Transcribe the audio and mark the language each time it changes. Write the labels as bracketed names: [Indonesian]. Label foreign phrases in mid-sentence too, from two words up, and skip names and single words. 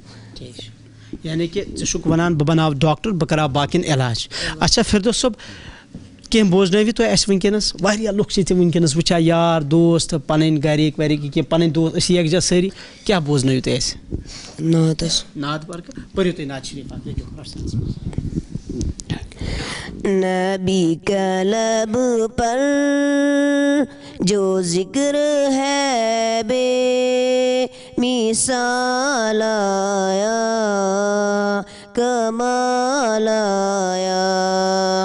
[Kashmiri] یعنی کہِ ژٕ چھُکھ وَنان بہٕ بَناو ڈاکٹر, بہٕ کَرہا باقیَن علاج. اچھا فردوس صٲب کینٛہہ بوزنٲوِو تُہۍ اَسہِ وٕنکٮ۪نَس؟ واریاہ لُکھ چھِ ژےٚ وٕنکٮ۪نَس وٕچھان, یار دوست پَنٕنۍ گَرِکۍ وَرِکۍ کینٛہہ پَنٕنۍ دوست أسۍ یَکجاہ سٲری. کیٛاہ بوزنٲوِو تُہۍ اَسہِ؟ نعت حظ. نعت برکت پٔرِو تُہۍ نعت شریٖف اکھ لیکھِو. [Urdu] نبی کا لب پر جو ذکر ہے بے مثال آیا, کمال آیا.